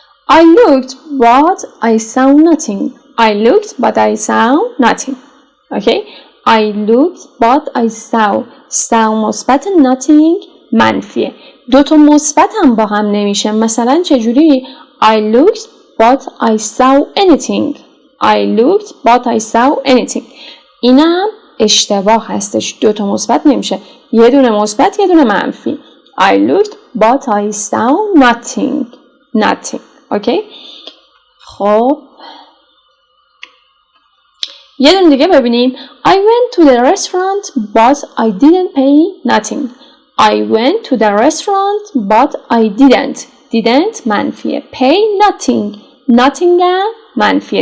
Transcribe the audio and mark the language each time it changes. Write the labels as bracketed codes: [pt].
[en] I looked but I saw nothing. I looked but I saw nothing. Okay? I looked but I saw [fa] مثبت [en] nothing [fa] منفیه. دو تا مثبت هم با هم نمیشه. مثلا چجوری؟ [en] I looked but I saw anything. I looked but I saw anything. [fa] اینم اشتباه هستش. دو تا مثبت نمیشه. یه دونه مثبت یه دونه منفی. [en] I looked but I saw nothing. [fa] اوکی؟ خب یه دونه دیگه ببینیم. [en] I went to the restaurant but I didn't pay nothing. I went to the restaurant but I didn't [fa] منفیه. [en] Pay nothing [fa] منفیه.